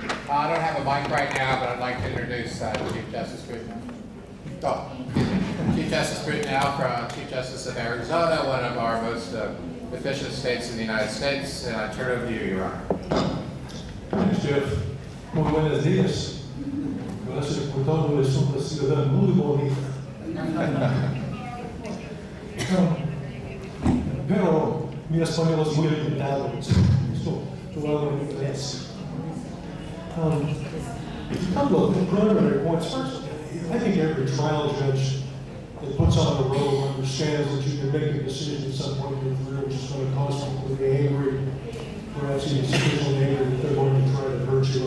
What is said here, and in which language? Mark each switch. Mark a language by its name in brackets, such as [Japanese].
[English] I don't have a mic right now, but I'd like to introduce Chief Justice Brittenell. Chief Justice Brittenell from Chief Justice of Arizona, one of our most efficient states in the United States. And I turn over to you, Your Honor. Thanks, Jeff. [Spanish] Muy buenos días. Gracias por todo. Es una ciudad muy bonita. Pero mi español es muy limitado. Esto hablo en inglés. [English] A couple of preliminary points. First, I think every trial judge that puts on a robe understands that you can make a decision at some point in your career which is going to cause people to be angry, perhaps even sufficiently angry that they're going to try to hurt you.